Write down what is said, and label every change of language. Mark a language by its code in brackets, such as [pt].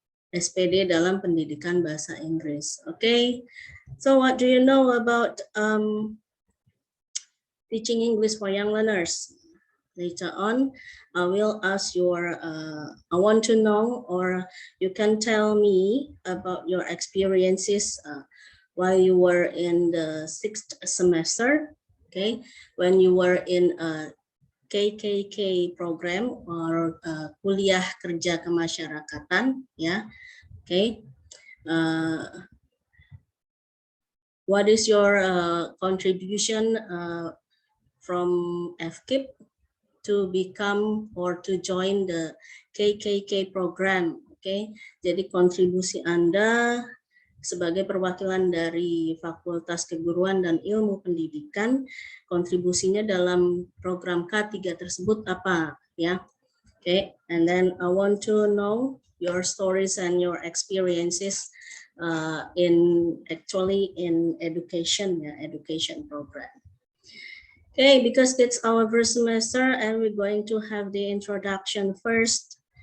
[id] SPD dalam pendidikan bahasa Inggris. [en] Okay, so what do you know about teaching English for young learners? Later on, I will ask I want to know, or you can tell me about your experiences while you were in the 6th semester, okay, when you were in a KKK program, or [id] kuliah kerja kemasyarakatan, [en] ya. Okay, what is your contribution from FKIP to become or to join the KKK program? [id] Okay, jadi kontribusi Anda sebagai perwakilan dari Fakultas Keguruan dan Ilmu Pendidikan, kontribusinya dalam program K3 tersebut apa, ya? [en] Okay, and then I want to know your stories and your experiences in education, education program. Okay, because it's our first semester and we're going to have the introduction first.